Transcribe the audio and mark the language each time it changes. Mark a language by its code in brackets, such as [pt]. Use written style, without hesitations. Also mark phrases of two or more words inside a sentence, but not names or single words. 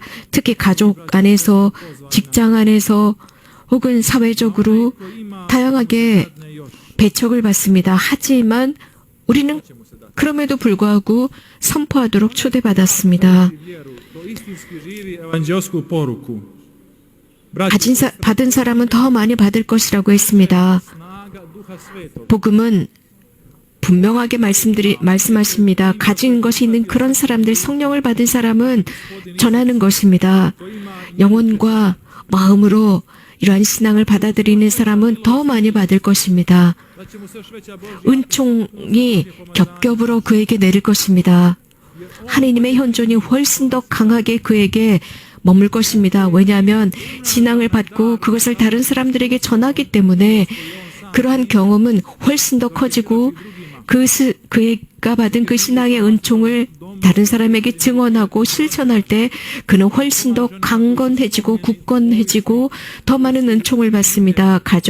[ko] 특히 가족 안에서, 직장 안에서 혹은 사회적으로 다양하게 배척을 받습니다. 하지만 우리는 그럼에도 불구하고 선포하도록 초대받았습니다. [hr] vjeru, to istinski živi evanđelsku poruku. [ko] 받은 사람은 더 많이 받을 것이라고 했습니다. [hr] Snaga Duha Svetog. [ko] 복음은 분명하게 말씀하십니다. 가진 것이 있는 그런 사람들, 성령을 받은 사람은 전하는 것입니다. 영혼과 마음으로 이러한 신앙을 받아들이는 사람은 더 많이 받을 것입니다. [hr] Da će mu se još veća Božja [ko] 은총이 겹겹으로 그에게 내릴 것입니다. 하느님의 현존이 훨씬 더 강하게 그에게 머물 것입니다. 왜냐하면 신앙을 받고 그것을 다른 사람들에게 전하기 때문에 그러한 경험은 훨씬 더 커지고 그가 받은 그 신앙의 은총을 다른 사람에게 증언하고 실천할 때 그는 훨씬 더 강건해지고 굳건해지고 더 많은 은총을 받습니다.